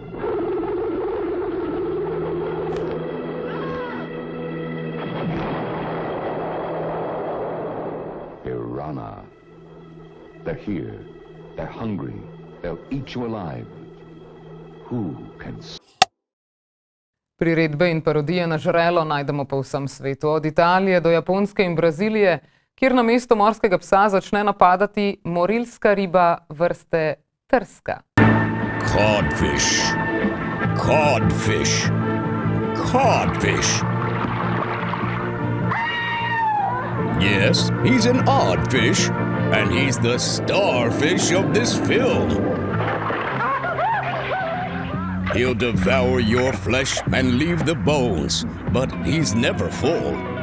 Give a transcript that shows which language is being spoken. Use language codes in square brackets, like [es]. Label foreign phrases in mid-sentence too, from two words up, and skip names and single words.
[en] Piranha. They're here. They're hungry. They'll eat you alive. Who can... [sl] Priredbe in parodije na žrelo najdemo po vsem svetu, od Italije do Japonske in Brazilije, kjer na mesto morskega psa začne napadati morilska riba vrste trska. [en] Codfish. Codfish. Codfish. Yes, he's an odd fish, and he's the starfish of this film. He'll devour your flesh and leave the bones, but he's never full.